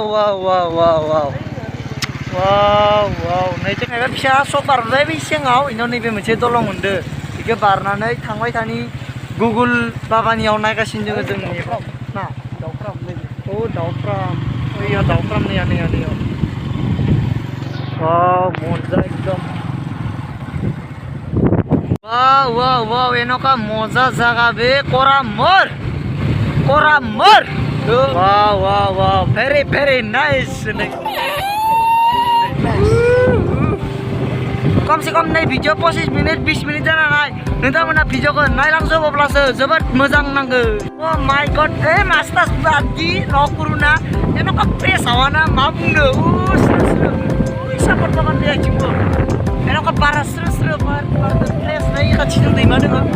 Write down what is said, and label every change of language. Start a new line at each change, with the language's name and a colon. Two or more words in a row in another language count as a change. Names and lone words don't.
Bodo: नैथिं माबा फिसा सक बारबाय बै सिङाव इनाव नैबे मोनसे दलं मोनदो बेखौ बारनानै थांबाय थानि गुगोल बाबानियाव नायगासिनो जोङो जोंनि ना दाउफ्राम नैबे अ दाउफ्राम ओइयाव दाउफ्राम नैया वाव मजा एकदम वाव एन'का मजा जागा बे करामर
English: wow very nice
Hindi: कम से कम
Bodo: नै भिडिअ 25 मिनिट 20 मिनिट जानानै नोंथांमोना भिडिअखौ नायलांजोब अब्लासो जोबोद मोजां नांगो अ
English: my god
Bodo: मास्टार्स बादि न'खरुना एन'का फ्रेश हावाना मा बुंनो सापात बागान दैथिंबो एन'का बारा स्रो बार फ्रेश नै खाथिजों दैमा दोङो